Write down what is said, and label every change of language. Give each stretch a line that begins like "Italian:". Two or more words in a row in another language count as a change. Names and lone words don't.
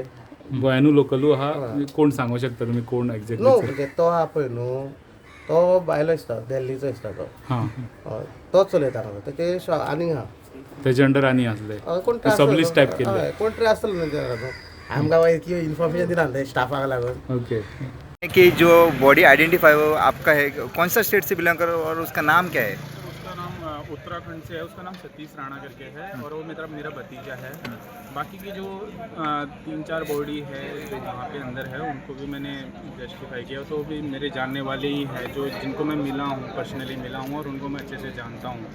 Konkani: गोंयानू लोकलू आहा कोण सांगूं शकता तुमी कोण न्हू एक्झॅक्टली म्हणजे तो आहा पळय न्हू तो भायलो दिसता दिल्लीचो दिसता तो हां हय तोच चलयता हांगा तेचे आनीक आहा तेजे अंडर आनी आसले कोण सबलीस टायप केल्ले हय कोण तरी आसतलो न्हू ते न्हू आमकां मागीर इतली इन्फॉर्मेशन दिना ते स्टाफाक लागून ओके
Hindi: कि जो बॉडी आइडेंटिफाई वो आपका है कौन सा स्टेट से बिलोंग कर और उसका नाम क्या है? उसका नाम उत्तराखंड से है, उसका नाम सतीश राणा करके है और वो मेरा भतीजा है। बाकी की जो 3-4 बॉडी है जो वहाँ पे अंदर है उनको भी मैंने जस्टिफाई किया, तो भी मेरे जानने वाले ही है जो जिनको मैं मिला हूँ, पर्सनली मिला हूँ और उनको मैं अच्छे से जानता हूँ।